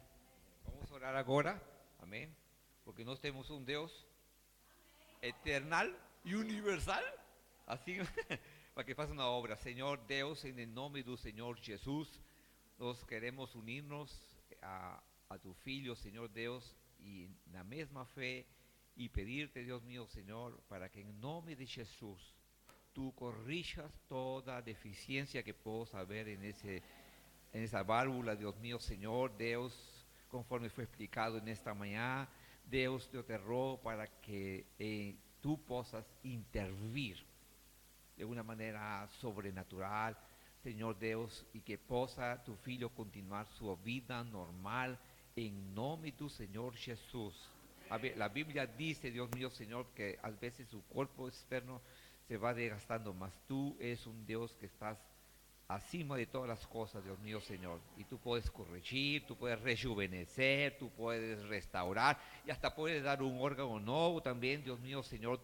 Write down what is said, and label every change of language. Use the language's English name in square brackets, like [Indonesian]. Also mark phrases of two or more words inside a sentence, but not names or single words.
[Portuguese] Vamos a orar agora, amén, porque nós temos um Deus eternal e universal, assim, para que faça uma obra. Senhor Deus, em nome do Senhor Jesus, nós queremos unir-nos a tu Filho, Senhor Deus, e na mesma fé, e pedir-te, [Spanish] Deus mío, [Portuguese] Senhor, para que em nome de Jesus, [Spanish] tú corrijas toda deficiencia [Portuguese] que possa [Spanish] haber en esa válvula, Dios mío, Señor, Deus, conforme fue explicado en esta mañana, Deus, yo te ruego para que tú [Portuguese] possas intervir [Spanish] de una manera sobrenatural, Señor Deus, y [Portuguese] que possa [Spanish] tu Filho continuar su vida normal en nombre de tu Señor Jesús. A ver, la Biblia dice, Dios mío, Señor, que a veces su cuerpo externo se va desgastando, mas tú eres un Dios que estás acima de todas las cosas, Dios mío, Señor. Y tú puedes corregir, tú puedes rejuvenecer, tú puedes restaurar y hasta puedes dar un órgano nuevo también, Dios mío, Señor.